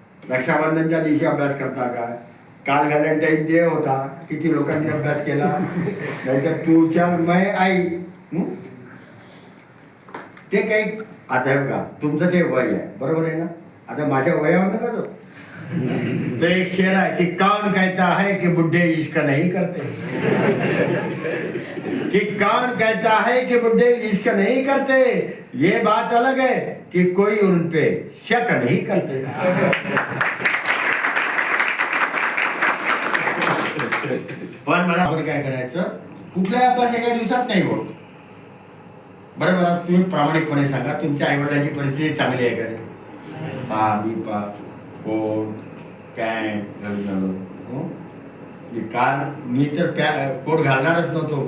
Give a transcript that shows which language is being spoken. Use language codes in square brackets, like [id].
[mr] रक्षाबंधनच्या दिवशी अभ्यास करता का? काल व्हॅलेंटाईन डे होता, किती लोकांनी अभ्यास केला? नाहीतर तुझ्या मै आई ते काही. आता हे बघा, तुमचं ते वय आहे, बरोबर आहे ना. आता माझ्या वयावर नका जो. तो एक शेर आहे की [hi] कौन कहता है कि बुढ़े इश्क नहीं करते, कि कौन कहता है कि बुढ़े इश्क नहीं करते, ये बात अलग है कि कोई उन पे शक नहीं करते. [mr] पण मला आपण काय करायचं, कुठलाही अभ्यास एका दिवसात नाही होत. बरं मला तुम्ही प्रामाणिकपणे सांगा, तुमच्या आईवडिलांची परिस्थिती चांगली आहे का? कोट पॅन्ट घालून आलो. काल मी तर कोट घालणारच नव्हतो.